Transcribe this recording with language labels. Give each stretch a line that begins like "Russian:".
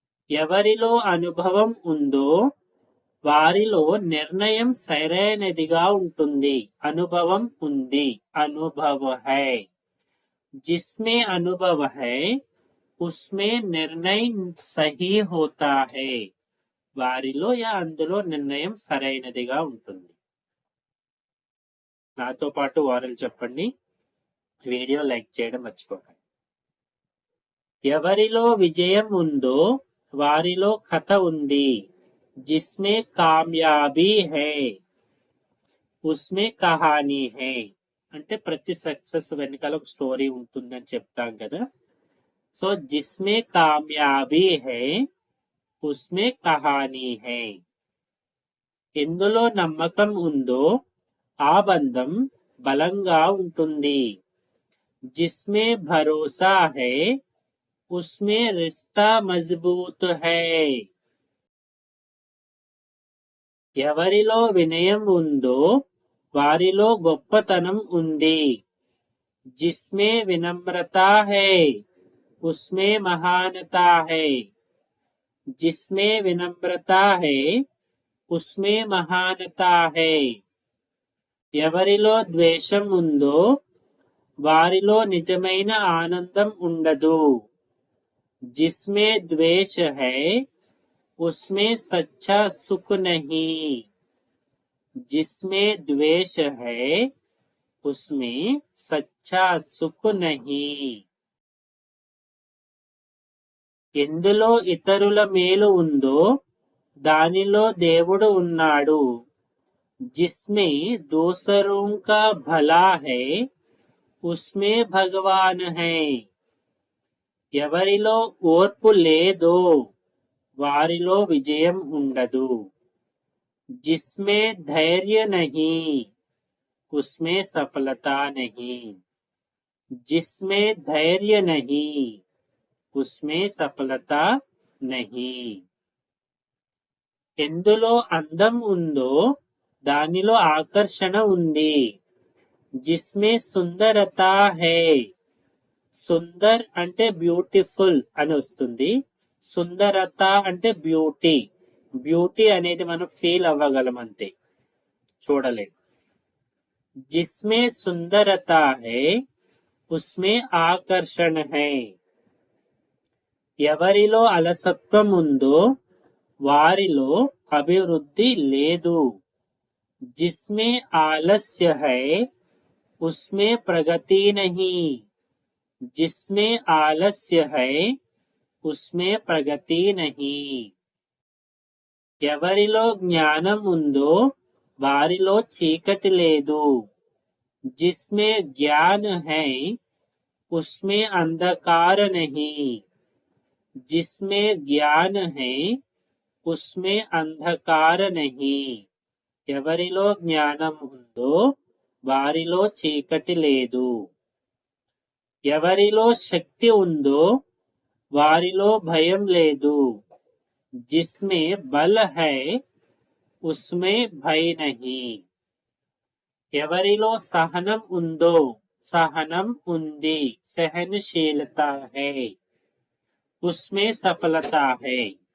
Telugu: ఎవరిలో అనుభవం ఉందో వారిలో నిర్ణయం సరైనదిగా ఉంటుంది। అనుభవం ఉంది,
Hindi: అనుభవ है। जिसमें अनुभव है उसमें निर्णय सही होता है।
Telugu: వారిలో యా అందులో నిర్ణయం సరైనదిగా ఉంటుంది। నాతో పాటు వారలు చెప్పండి। వీడియో లైక్ చేయడం మర్చిపోకండి। ఎవరిలో విజయం ఉందో వారిలో కథ ఉంది।
Hindi: जिसमें कामयाबी है उसमें कहानी है।
Telugu: అంటే ప్రతి సక్సెస్ వెనకాల ఒక స్టోరీ ఉంటుందని చెప్తాం కదా।
Hindi: సో जिसमें कामयाबी है उसमें कहानी है।
Telugu: ఎందులో నమ్మకం ఉందో ఆ బంధం బలంగా ఉంటుంది।
Hindi: जिसमें भरोसा है उसमें रिश्ता मजबूत है।
Telugu: ఎవరిలో వినయం ఉందో వారిలో గొప్పతనం ఉంది।
Hindi: जिसमें विनम्रता है उसमें महानता है। जिसमें विनम्रता है उसमें महानता है।
Telugu: ఎవరిలో ద్వేషం ఉందో వారిలో నిజమైన ఆనందం ఉండదు।
Hindi: जिसमें द्वेष है उसमें सच्चा सुख नहीं। जिसमें द्वेष है उसमें सच्चा सुख नहीं।
Telugu: ఎందులో ఇతరుల మేలు ఉందో దానిలో దేవుడు ఉన్నాడు।
Hindi: जिसमें दूसरों का भला है उसमें भगवान है।
Telugu: ఎవరిలో ఓర్పు లేదో వారిలో విజయం ఉండదు।
Hindi: जिसमें धैर्य नहीं उसमें सफलता नहीं। जिसमें धैर्य नहीं उसमें सफलता नहीं।
Telugu: ఎందులో అందం ఉందో దానిలో ఆకర్షణ ఉంది।
Hindi: जिसमें सुंदरता है
Telugu: సుందర్ అంటే బ్యూటిఫుల్ అని వస్తుంది। సుందరత అంటే బ్యూటీ। బ్యూటీ అనేది మనం ఫీల్ అవ్వగలం అంతే, చూడలేం।
Hindi: जिसमें सुंदरता है उसमें आकर्षण है।
Telugu: ఎవరిలో అలసత్వం ఉందో వారిలో అభివృద్ధి లేదు।
Hindi: जिसमें आलस्य है उसमें प्रगति नहीं। जिसमें आलस्य है उसमें प्रगति नहीं।
Telugu: ఎవరిలో జ్ఞానం ఉందో వారిలో చీకటి లేదు।
Hindi: जिसमें ज्ञान है उसमें अंधकार नहीं। जिसमें ज्ञान है उसमें अंधकार नहीं।
Telugu: ఎవరిలో జ్ఞానం ఉందో వారిలో చీకటి లేదు। ఎవరిలో శక్తి ఉందో వారిలో భయం లేదు।
Hindi: जिसमें बल है उसमें भय नहीं।
Telugu: ఎవరిలో సహనం ఉందో, సహనం ఉంది,
Hindi: सहनशीलता है, उसमें सफलता है.